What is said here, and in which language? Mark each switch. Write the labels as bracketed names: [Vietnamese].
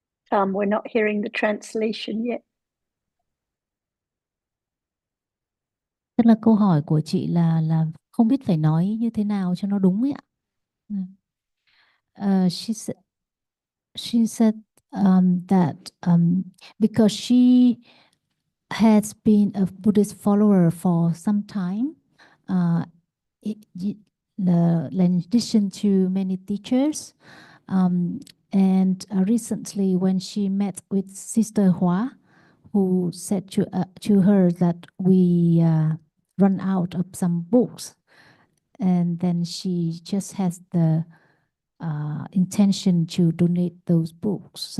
[English] We're not hearing the translation yet. [Vietnamese] Tức là câu hỏi của chị là không biết phải nói như thế nào cho nó đúng ấy ạ. [English] She said that because she has been a Buddhist follower for some time, in addition to many teachers, and recently when she met with Sister Hua, who said to her that we run out of some books, and then she just has the intention to donate those books.